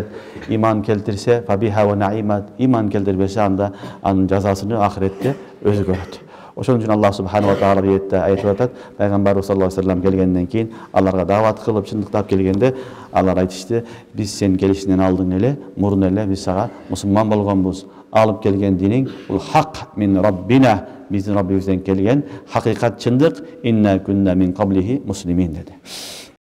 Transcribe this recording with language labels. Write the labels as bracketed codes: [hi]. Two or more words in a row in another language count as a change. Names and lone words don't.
[ky] Иман келтирсе [ar] فبها ونعمت, [ky] иман келтирбесе анда анын жазасыны ахиретте өзү көрөт. Ошон үчүн Аллах субхanahu ва таала аятта айтып атат: пайгамбарыбыз [ar] صلى الله عليه وسلم [ky] келгенден кийин аларга дават кылып чындыктап келгенде алар айтышты: "Биз сен келишиңден алдың эле, мурун эле биз сага мусулман болгонбуз. Алып келген диниң бул [ar] حق من ربنا, [ky] биздин Раббибизден келген хакыйкат чындык. [ar] إنا كنا من قبله مسلمين" деди.